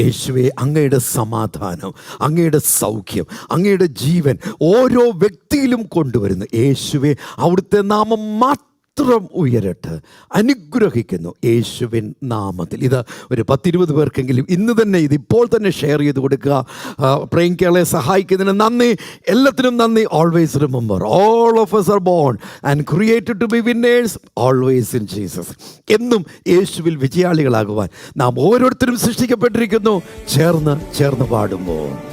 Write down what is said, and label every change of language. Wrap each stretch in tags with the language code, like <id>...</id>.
<ml>യേശുവേ, അങ്ങയുടെ സമാധാനം, അങ്ങയുടെ സൗഖ്യം, അങ്ങയുടെ ജീവൻ ഓരോ വ്യക്തി ശക്തിയിലും കൊണ്ടുവരുന്നു. യേശുവെ, അവിടുത്തെ നാമം മാത്രം ഉയരട്ടെ. അനുഗ്രഹിക്കുന്നു യേശുവിൻ നാമത്തിൽ. ഇത് ഒരു 10-20 പേർക്കെങ്കിലും ഇന്ന് തന്നെ ഇതിപ്പോൾ തന്നെ ഷെയർ ചെയ്ത് കൊടുക്കുക. പ്രേംകളെ സഹായിക്കുന്നതിന് നന്ദി, എല്ലാത്തിനും നന്ദി.</ml> <en>Always remember, all of us are born and created to be winners always in Jesus.</en> <ml>എന്നും യേശുവിൽ വിജയാളികളാകുവാൻ നാം ഓരോരുത്തരും സൃഷ്ടിക്കപ്പെട്ടിരിക്കുന്നു. ചേർന്ന് പാടുമ്പോൾ</ml>